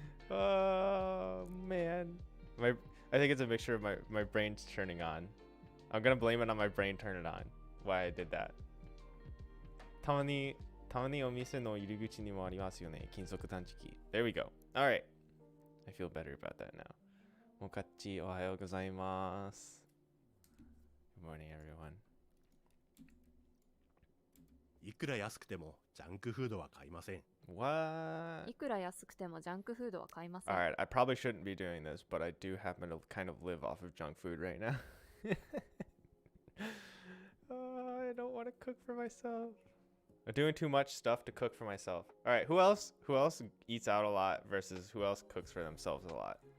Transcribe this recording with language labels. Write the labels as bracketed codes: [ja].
[en] Oh man, I think it's a mixture of my brain's turning on. I'm gonna blame it on my brain turning on. Why I did that. [ja] たまにお店の入り口にもありますよね、金属探知機. [en] There we go. All right. I feel better about that now. [ja] もかっち、おはようございます。 [en] Good morning, everyone. [ja] いくら安くてもジャンクフードは買いません。 [en] What? [ja] いくら安くてもジャンクフードは買いません。 [en] Alright, I probably shouldn't be doing this, but I do happen to kind of live off of junk food right now. I don't want to cook for myself. I'm doing too much stuff to cook for myself. Alright, who else eats out a lot versus who else cooks for themselves a lot?